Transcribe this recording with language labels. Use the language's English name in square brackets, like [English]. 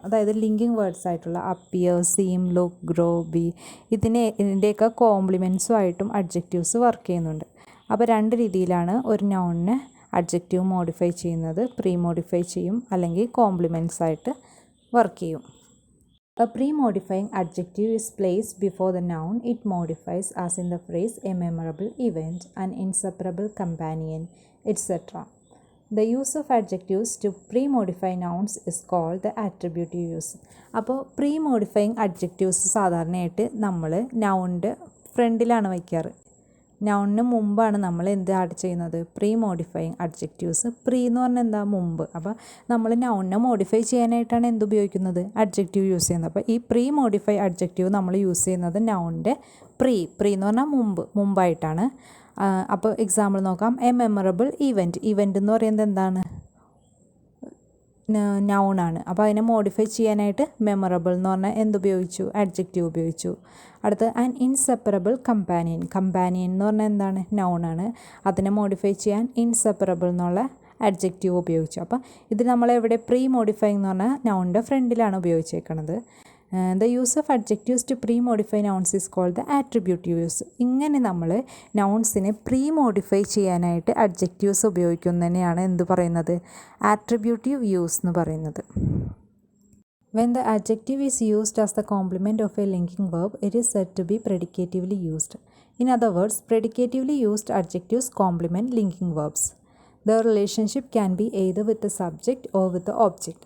[Malayalam] അതായത് linking words ആയിട്ടുള്ള appear, seam, look, grow, B, ഇതിൻ്റെയൊക്കെ കോംപ്ലിമെൻറ്റ്സുമായിട്ടും അഡ്ജക്റ്റീവ്സ് വർക്ക് ചെയ്യുന്നുണ്ട്. അപ്പോൾ രണ്ട് രീതിയിലാണ് ഒരു നൗണിനെ അഡ്ജക്റ്റീവ് മോഡിഫൈ ചെയ്യുന്നത്. പ്രീ മോഡിഫൈ ചെയ്യും, അല്ലെങ്കിൽ കോംപ്ലിമെൻറ്റ്സ് ആയിട്ട് വർക്ക് ചെയ്യും. [English] A pre-modifying adjective is placed before the noun. It modifies, as in the phrase a memorable event, an inseparable companion, etc. The use of adjectives to pre-modify nouns is called the attributive use. [Malayalam] അപ്പോൾ pre-modifying adjectives സാധാരണയായിട്ട് നമ്മൾ നൗണിൻ്റെ ഫ്രണ്ടിലാണ് വയ്ക്കാറ്. നൗണിന് മുമ്പാണ് നമ്മൾ എന്ത് add ചെയ്യുന്നത്? Pre modifying adjectives. Pre എന്ന് പറഞ്ഞാൽ എന്താ? മുമ്പ്. അപ്പോൾ നമ്മൾ നൗണിനെ മോഡിഫൈ ചെയ്യാനായിട്ടാണ് എന്ത് ഉപയോഗിക്കുന്നത്? അഡ്ജക്റ്റീവ് യൂസ് ചെയ്യുന്നത്. അപ്പോൾ ഈ പ്രീ മോഡിഫൈ അഡ്ജക്റ്റീവ് നമ്മൾ യൂസ് ചെയ്യുന്നത് നൗണിൻ്റെ പ്രീ എന്ന് പറഞ്ഞാൽ മുമ്പായിട്ടാണ്. അപ്പോൾ എക്സാമ്പിൾ നോക്കാം. A memorable event. ഇവൻ്റ് എന്ന് പറയുന്നത് എന്താണ്? നൗണാണ്. അപ്പോൾ അതിനെ മോഡിഫൈ ചെയ്യാനായിട്ട് മെമ്മറബിൾ എന്ന് പറഞ്ഞാൽ എന്തുപയോഗിച്ചു? അഡ്ജക്റ്റീവ് ഉപയോഗിച്ചു. അടുത്ത് ആൻ ഇൻസെപ്പറബിൾ കമ്പാനിയൻ. കമ്പാനിയൻ എന്ന് പറഞ്ഞാൽ എന്താണ്? നൗണാണ്. അതിനെ മോഡിഫൈ ചെയ്യാൻ ഇൻസെപ്പറബിൾ എന്നുള്ള അഡ്ജക്റ്റീവ് ഉപയോഗിച്ചു. അപ്പോൾ ഇത് നമ്മളെവിടെ പ്രീ മോഡിഫൈ എന്ന് പറഞ്ഞാൽ നൗണിൻ്റെ ഫ്രണ്ടിലാണ് ഉപയോഗിച്ചേക്കുന്നത്. [English] The use of adjectives to pre modify nouns is called the attributive use. [Malayalam] ഇങ്ങനെ നമ്മൾ നൗൺസിനെ പ്രീ മോഡിഫൈ ചെയ്യാനായിട്ട് അഡ്ജക്റ്റീവ്സ് ഉപയോഗിക്കുന്നതിനെയാണ് എന്ത് പറയുന്നത്? ആട്രിബ്യൂട്ടീവ് യൂസ് എന്ന് പറയുന്നത്. [English] When the adjective is used as the complement of a linking verb, it is said to be predicatively used. In other words, predicatively used adjectives complement linking verbs. The relationship can be either with the subject or with the object.